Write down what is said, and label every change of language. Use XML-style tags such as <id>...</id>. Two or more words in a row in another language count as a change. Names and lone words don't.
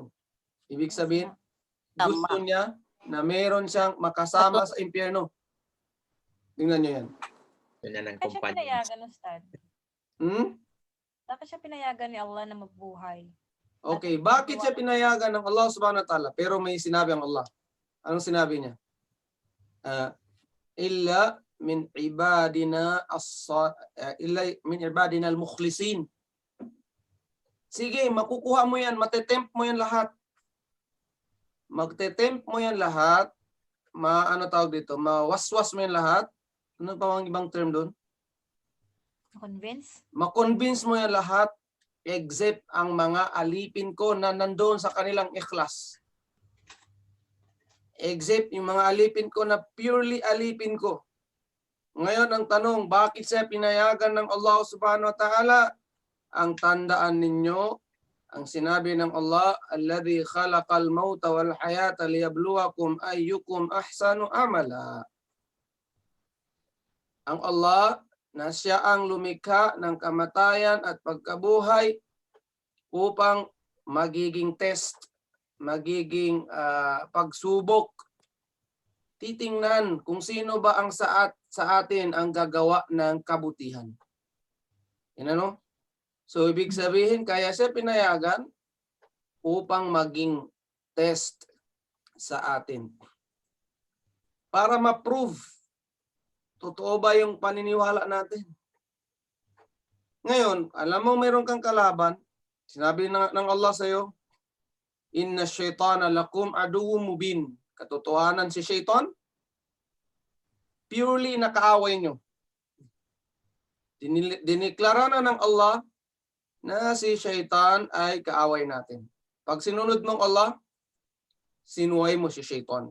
<tl>Ibig sabihin, gusto niya na meron siyang makasama sa impyerno. Tingnan niyo yan. Yan ang Bakit siya kumpanya. pinayagan, Ustad? Bakit siya pinayagan ni Allah na mabuhay? Okay, bakit siya pinayagan ng Allah</tl> <ar>سبحانه وتعالى?</ar> <tl>Pero may sinabi ang Allah. Anong sinabi niya?</tl> <ar>إلا من عبادنا المخلصين.</ar> <tl>Sige, makukuha mo yan, matetempt mo yan lahat. Magtetempt mo yan lahat, tawag dito, mawaswas mo yan lahat. Ano pa ang ibang term doon? Convince? Ma-convince mo yan lahat, except ang mga alipin ko na nandoon sa kanilang ikhlas. Except yung mga alipin ko na purely alipin ko. Ngayon ang tanong, bakit siya pinayagan ng Allah</tl> <ar>سبحانه وتعالى?</ar> <tl>Ang tandaan ninyo, ang sinabi ng Allah,</tl> <ar>الذي خلق الموت والحياة ليبلوكم أيكم أحسن عملا.</ar> <tl>Ang Allah na siya ang lumikha ng kamatayan at pagkabuhay upang magiging test, magiging pagsubok. Titingnan kung sino ba ang sa atin ang gagawa ng kabutihan. Yan ano? So, ibig sabihin, kaya siya pinayagan upang maging test sa atin. Para ma-prove, totoo ba yung paniniwala natin? Ngayon, alam mo mayroon kang kalaban, sinabi ng Allah sa iyo,</tl> <ar>إن الشيطان لكم عدو مبين.</ar> <tl>Katotohanan si syaitan, purely nakaaway nyo. Diniklara na ng Allah na si syaitan ay kaaway natin. Pag sinunod mong Allah, sinuway mo si syaitan.</tl>